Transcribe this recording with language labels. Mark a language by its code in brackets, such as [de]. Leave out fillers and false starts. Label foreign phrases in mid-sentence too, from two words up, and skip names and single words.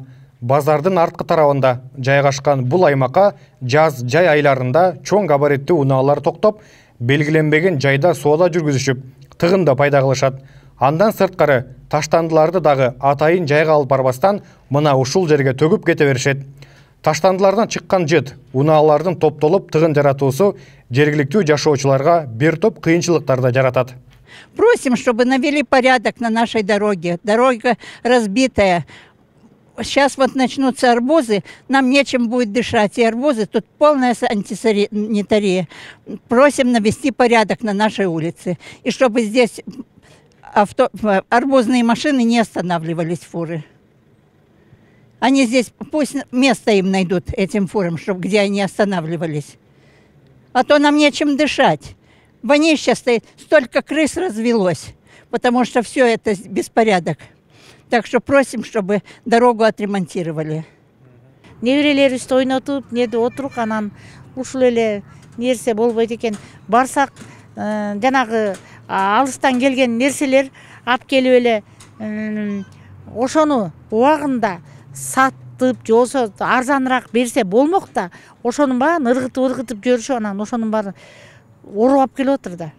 [ky] Базардын арткы тарабында жайгашкан бул аймакка жаз жай айларында чоң габариттүү унаалар токтоп, белгиленбеген жайда соода жүргүзүшүп, тыгында пайда кылышат. Андан сырткары таштандыларды дагы атайын жайга алып барбастан мына ушул жерге төгүп кете беришет. Таштандылардан чыккан жыт унаалардын топтолуп тыгын жаратуусу жергиликтүү жашоочуларга бир топ кыйынчылыктарды жаратат. [ru] Просим, чтобы навели порядок на нашей дороге. Дорога разбитая. Сейчас вот начнутся арбузы, нам нечем будет дышать. И арбузы, тут полная антисанитария. Просим навести порядок на нашей улице. И чтобы здесь арбузные машины не останавливались, фуры. Они здесь, пусть место им найдут, этим фурам, чтобы где они останавливались. А то нам нечем дышать. Вонище стоит, столько крыс развелось, потому что все это беспорядок. Так что просим, чтобы дорогу отремонтировали. [ky] Неберелерибизди ойнотуп, неде отурук, анан ушул эле нерсе болбойт экен. Барсак, жанагы алыстан келген нерселер ап келип эле ошону убагында сатып, же болсо арзаныраак берсе болмок да, ошонун баарын ыргытып жүрүшүп, анан ошонун баарын оруп алып келип отур да.